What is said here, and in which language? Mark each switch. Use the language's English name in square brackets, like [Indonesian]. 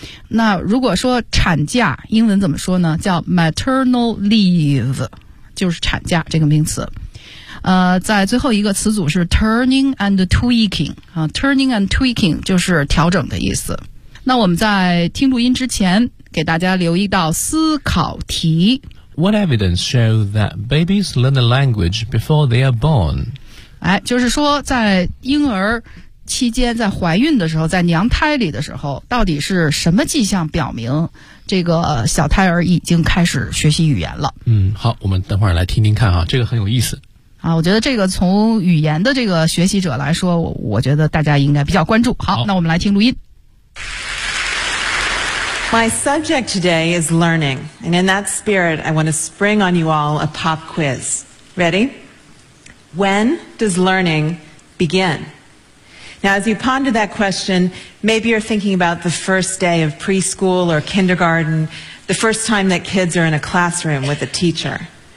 [Chinese] 那如果说产假英文怎么说呢，叫 maternal leave, 就是产假这个名词。在最后一个词组是 turning and tweaking, turning and tweaking 就是调整的意思。那我们在听录音之前给大家留意到思考题。 [English] What evidence show that babies learn the language before they are born? [Chinese] 哎，就是说在婴儿期间，在怀孕的时候，在娘胎里的时候，到底是什么迹象表明这个小胎儿已经开始学习语言了？嗯，好，我们等会儿来听听看啊，这个很有意思。啊，我觉得这个从语言的这个学习者来说，我觉得大家应该比较关注。好，那我们来听录音。 [English] My subject today is learning, and in that spirit, I want to spring on you all a pop quiz. Ready? When does learning begin? Now, as you ponder that question, maybe you're thinking about the first day of preschool or kindergarten, the first time that kids are in a classroom with a teacher.